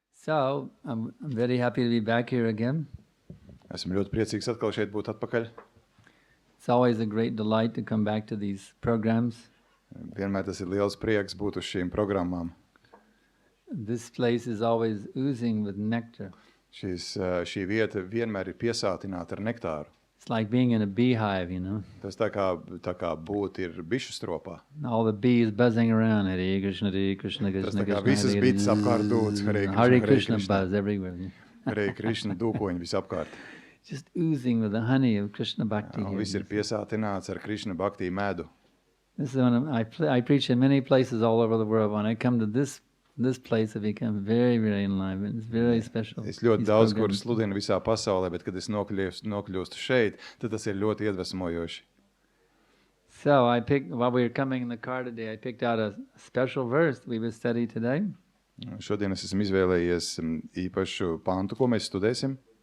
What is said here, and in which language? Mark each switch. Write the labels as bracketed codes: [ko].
[en] So, I'm very happy to be back here again. [lv] Esmu ļoti priecīgs atkal šeit būt atpakaļ. [en] It's always a great delight to come back to these programs. [lv] Vienmēr tas ir liels prieks būt uz šīm programmām. [en] This place is always oozing with nectar. [lv] Šī vieta vienmēr ir piesātināta ar nektāru. [en] It's like being in a beehive, you know. [lv] Tas tā kā būt ir bišu stropā. [en] All the bees buzzing around. Hare Krishna, Hare Krishna, Krishna [lv] Tas tā kā [en] Krishna, [lv] visas bites apkārt dūc. [en] Hare Krishna buzz everywhere. [lv] Hare Krishna dūkoņi visapkārt. [en] Just oozing with the honey of Krishna Bhakti. [lv] Viss ir piesātināts ar Krishna Bhakti medu. [en] This is one I preach in many places all over the world. When I come to this place, I become very, very enlivened. It's very special. [lv] Es ļoti daudz, kur sludinu visā pasaulē, bet kad es nokļūstu šeit, tad tas ir ļoti iedvesmojoši. [en] So while we were coming in the car today, I picked out a special verse we will study today. [lv] Šodien es esmu izvēlējies īpašu pantu, ko mēs studēsim.